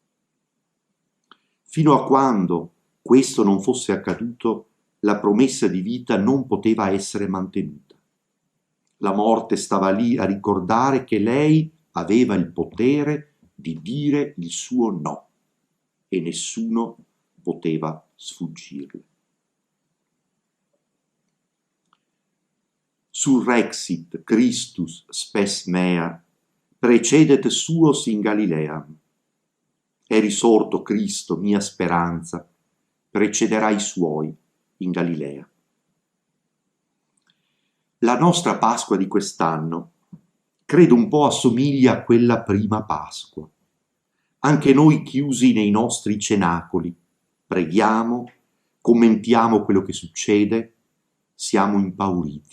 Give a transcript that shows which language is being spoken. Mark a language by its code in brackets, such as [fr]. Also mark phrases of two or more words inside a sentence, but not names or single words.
[it] Fino a quando questo non fosse accaduto, la promessa di vita non poteva essere mantenuta. La morte stava lì a ricordare che lei aveva il potere di dire il suo no e nessuno poteva sfuggirle. [la] Surrexit Christus spes mea, precedet suos in Galileam. [it] È risorto Cristo, mia speranza, precederà i suoi in Galilea. La nostra Pasqua di quest'anno credo un po' assomiglia a quella prima Pasqua. Anche noi chiusi nei nostri cenacoli, preghiamo, commentiamo quello che succede, siamo impauriti.